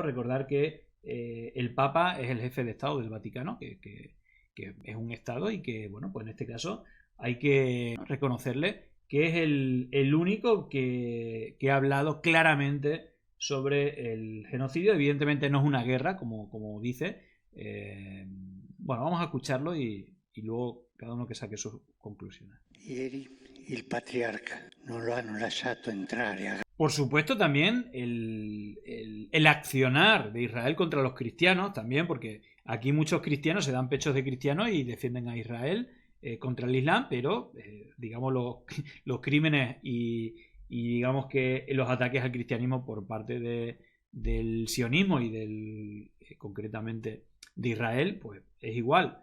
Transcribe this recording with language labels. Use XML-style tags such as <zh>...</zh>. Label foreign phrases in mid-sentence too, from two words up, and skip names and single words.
<es>Recordar que el Papa es el jefe de Estado del Vaticano, que es un Estado y que, bueno, pues en este caso hay que reconocerle que es el único que ha hablado claramente sobre el genocidio. Evidentemente no es una guerra, como dice. Bueno, vamos a escucharlo y luego cada uno que saque sus conclusiones.</es> <it>Ieri il patriarca non lo hanno lasciato entrare.</it> <es>Por supuesto también el accionar de Israel contra los cristianos, también porque aquí muchos cristianos se dan pechos de cristianos y defienden a Israel contra el Islam, pero digamos los crímenes y digamos que los ataques al cristianismo por parte del sionismo y concretamente de Israel, pues es igual.</es>